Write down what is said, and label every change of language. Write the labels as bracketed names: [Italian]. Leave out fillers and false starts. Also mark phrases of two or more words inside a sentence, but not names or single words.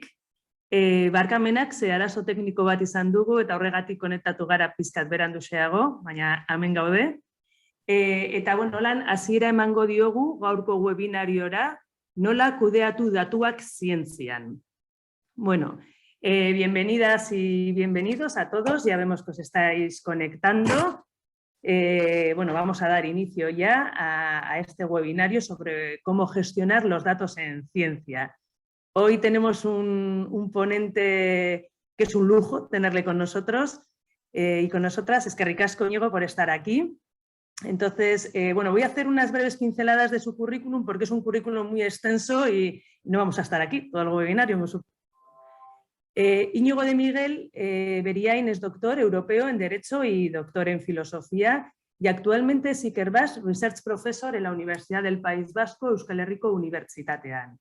[Basque] Barkamenak ze arazo tekniko bat izan dugu eta horregatik konektatu gara pizkat beranduxeago, baina hemen gaude. Eta bueno, lan hasiera emango diogu gaurko webinariora, nola kudeatu datuak zientzian. [Spanish] Bueno, bienvenidas y bienvenidos a todos, ya vemos que os estáis conectando. Bueno, vamos a dar inicio ya a este webinario sobre cómo gestionar los datos en ciencia. Hoy tenemos un ponente que es un lujo tenerle con nosotros y con nosotras. [Basque] Eskerrik asko, [Spanish] Íñigo, por estar aquí. Entonces, bueno, voy a hacer unas breves pinceladas de su currículum porque es un currículum muy extenso y no vamos a estar aquí todo el webinario. Íñigo de Miguel Beriain es doctor europeo en Derecho y doctor en Filosofía y actualmente es Ikerbas [English] Research Professor [Spanish] en la Universidad del País Vasco, [Basque] Euskal Herriko Unibertsitatean.